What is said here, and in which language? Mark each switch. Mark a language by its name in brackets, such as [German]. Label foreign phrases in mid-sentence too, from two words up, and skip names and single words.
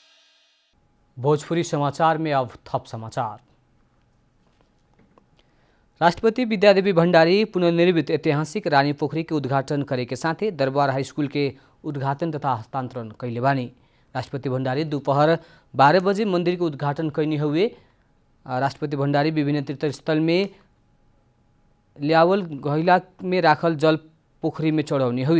[Bhojpuri] भोजपुरी समाचार में अब थप समाचार। राष्ट्रपति विद्यादेवी भण्डारी पुनर्निर्मित ऐतिहासिक रानी पोखरी के उद्घाटन करे के साथे दरबार हाई स्कूल के उद्घाटन तथा हस्तांतरण कैले बानी। राष्ट्रपति भण्डारी दोपहर 12 बजे मंदिर के उद्घाटन कैनी हुए। राष्ट्रपति भण्डारी विभिन्न तीर्थस्थल में ल्यावल गहिला में राखल जल पोखरी में चढ़ाउने हुए।